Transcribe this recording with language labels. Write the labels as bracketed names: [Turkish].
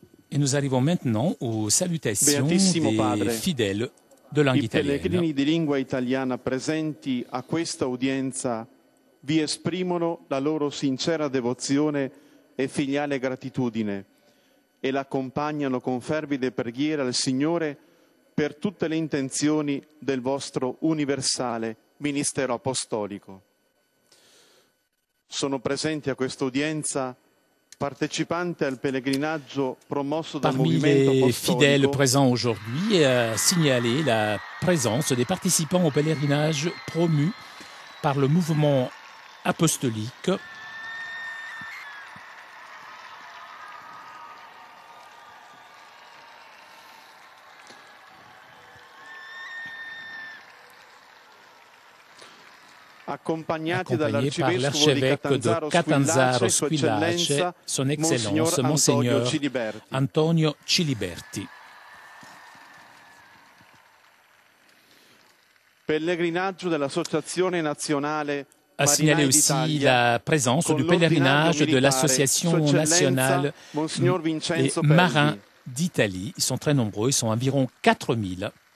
[French] Et nous arrivons maintenant aux salutations des fidèles de langue italienne. [Italian] I pellegrini di lingua italiana presenti a questa udienza vi esprimono la loro sincera devozione e filiale gratitudine e l'accompagnano con fervide preghiere al Signore per tutte le intenzioni del vostro universale ministero apostolico. Sono presenti a questa udienza partecipantes al pellegrinaggio promosso dal movimento apostolico. [French] Parmi les fidèles présents aujourd'hui, signaler la présence des participants au pèlerinage promu par le mouvement apostolique. [Italian] Accompagnati [French] par l'archevêque de Catanzaro Squillace, son Excellence Monseigneur Antonio Ciliberti. [Italian] Pellegrinaggio dell'Associazione Nazionale [French] A signaler aussi la présence du pèlerinage de l'Association nationale des marins d'Italie. Ils sont très nombreux, ils sont environ 4000.